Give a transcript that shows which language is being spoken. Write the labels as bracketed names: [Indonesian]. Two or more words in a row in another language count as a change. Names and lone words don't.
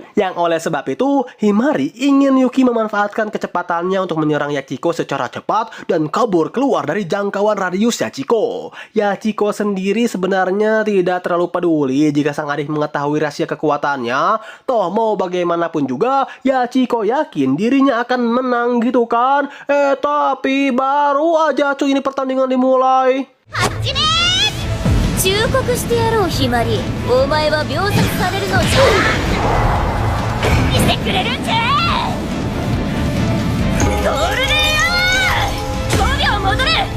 [Indonesian] Yang oleh sebab itu Himari ingin Yuki memanfaatkan kecepatannya untuk menyerang Yachiko secara cepat dan kabur keluar dari jangkauan radius Yachiko. Yachiko sendiri sebenarnya tidak terlalu peduli jika sang adik mengetahui rahasia kekuatannya. Toh mau bagaimanapun juga Yachiko yakin dirinya akan menang gitu kan. Tapi baru aja cuy ini pertandingan dimulai. [Japanese] 忠告してやろうひまり、お前は秒殺されるのじゃ。見せてくれるんじゃ。ゴールデンアワー5秒戻れ。